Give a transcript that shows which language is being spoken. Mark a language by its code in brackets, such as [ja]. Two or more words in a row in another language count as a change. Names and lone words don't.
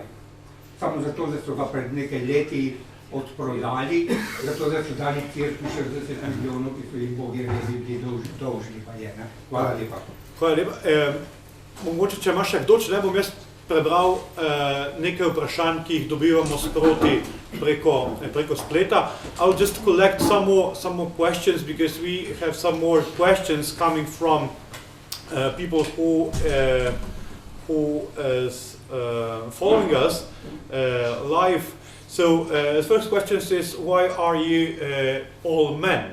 [sl] Samo zato, da so ga pred nekaj leti odprodali, zato da so dali cirku 40 milijonov, ki so jih bogi redi bili dolžni, pa je. Hvala lepa. Hvala lepa. Mogoče, če imaš še kdo, če ne bom jaz prebral nekaj vprašanj, ki jih dobivamo sproti preko spleta. [en] I'll just collect some more questions, because we have some more questions coming from people who is following us live. So the first question is, why are you all men?